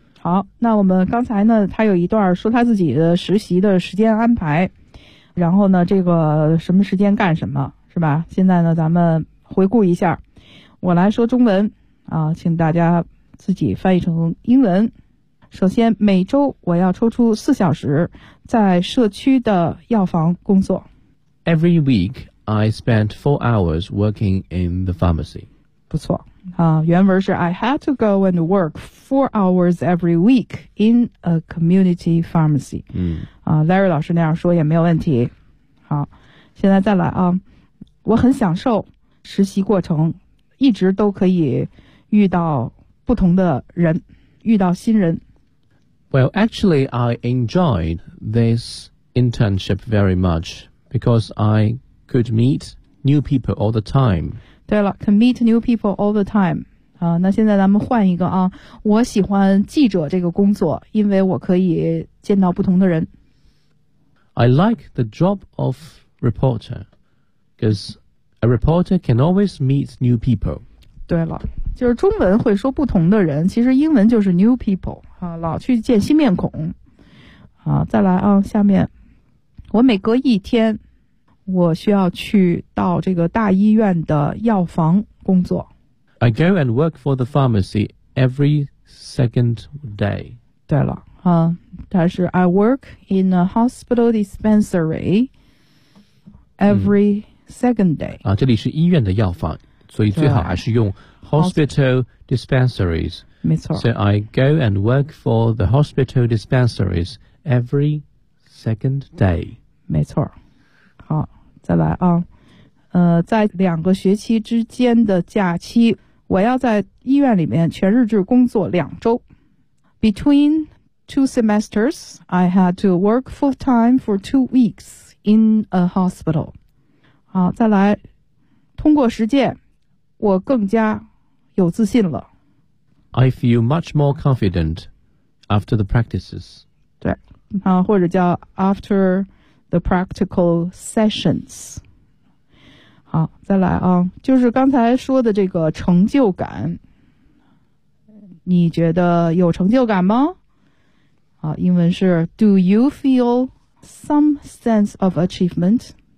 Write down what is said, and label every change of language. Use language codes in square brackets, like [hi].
[zh] 好，那我们刚才呢，他有一段说他自己的实习的时间安排，然后呢，这个什么时间干什么，是吧？现在呢，咱们回顾一下，我来说中文啊，请大家自己翻译成英文。首先，每周我要抽出四小时在社区的药房工作。 [en] Every week, I spent 4 hours working in the pharmacy. [zh] 不错啊，原文是 [en] I had to go and work 4 hours every week in a community pharmacy. 嗯， [zh] 啊 ，Larry 老师那样说也没有问题。好，现在再来啊，我很享受实习过程，一直都可以遇到不同的人，遇到新人。 [en] Well, actually, I enjoyed this internship very much because I could meet new people all the time. [zh] 对了 [en] ，to meet new people all the time. [zh] 啊，那现在咱们换一个啊。我喜欢记者这个工作，因为我可以见到不同的人。 [en] I like the job of reporter because a reporter can always meet new people. [zh] 对了。就是中文会说不同的人，其实英文就是 new people 啊，老去见新面孔啊。再来啊，下面我每隔一天我需要去到这个大医院的药房工作。 [en] I go and work for the pharmacy every second day. [zh] 对了啊，它是 [en] I work in a hospital dispensary every second day、 [zh] 嗯、啊，这里是医院的药房，所以最好还是用Hospital dispensaries. 没错。 [en] So I go and work for the hospital dispensaries every second day. [zh] 没错。好，再来啊。在两个学期之间的假期，我要在医院里面全日制工作2周。 [en] Between two semesters, I had to work full time for 2 weeks in a hospital. [zh] 好，再来。通过实践，我更加有自信了。 [en] I feel much more confident after the practices. [zh] 对，啊，或者叫 [en] after the practical sessions. [zh] 好，再来啊，就是刚才说的这个成就感，你觉得有成就感吗？啊，英文是 [en] Do you feel some sense of achievement?